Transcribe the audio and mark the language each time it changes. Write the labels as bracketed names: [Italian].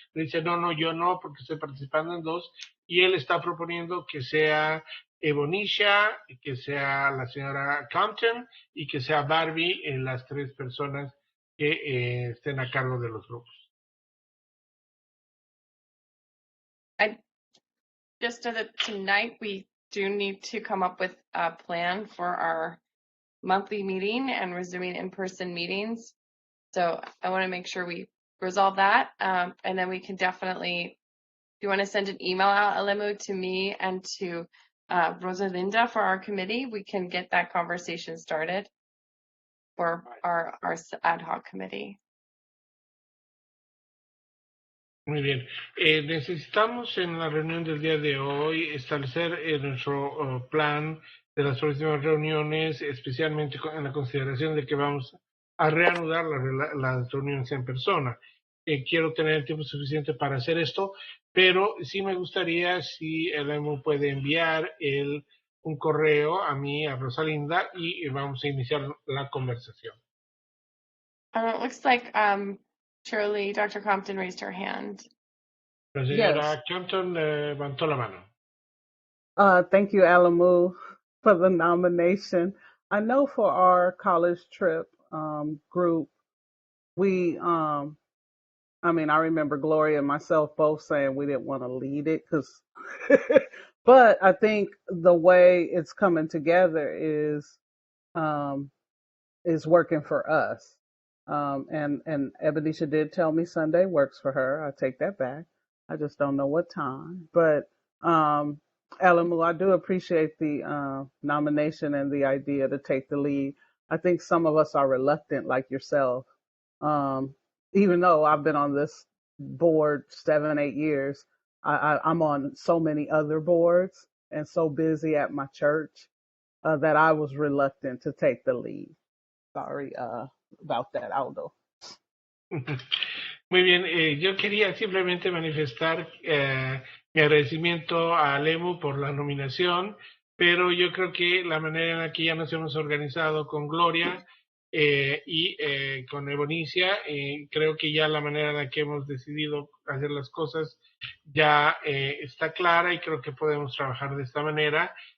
[Spanish] Le dice, no, yo no, porque estoy participando en 2, y él está proponiendo que sea Ivonisha, que sea la señora Compton y que sea Barbie en las 3 personas que estén a cargo de los grupos. [English] Just so that tonight we do need to come up with a plan for our monthly meeting and resuming in-person meetings. So I want to make sure we resolve that. And then we can definitely, if you want to send an email out, Alemu, to me and to Rosalinda for our committee, we can get that conversation started for our ad hoc committee. [Spanish] Muy bien. Necesitamos en la reunión del día de hoy establecer nuestro plan de las próximas reuniones, especialmente en la consideración de que vamos a reanudar las reuniones en persona. Quiero tener el tiempo suficiente para hacer esto, pero sí me gustaría si el EMU puede enviar un correo a mí, a Rosalinda, y vamos a iniciar la conversación. [English] It looks like Shirley, Dr. Compton raised her hand. [Spanish] La señora Compton levantó la mano. [English] Thank you, Alemu, for the nomination. I know for our college trip group, we, I remember Gloria and myself both saying we didn't want to lead it but I think the way it's coming together is working for us. And Ebenezer did tell me Sunday works for her. I take that back. I just don't know what time. But Alemu, I do appreciate the nomination and the idea to take the lead. I think some of us are reluctant, like yourself. Even though I've been on this board 7, 8 years, I'm on so many other boards and so busy at my church that I was reluctant to take the lead. Sorry about that, Aldo. [Spanish] Muy bien, yo quería simplemente manifestar mi agradecimiento a Alemu por la nominación, pero yo creo que la manera en la que ya nos hemos organizado con Gloria y con Ebonicia, creo que ya la manera en la que hemos decidido hacer las cosas ya está clara y creo que podemos trabajar de esta manera.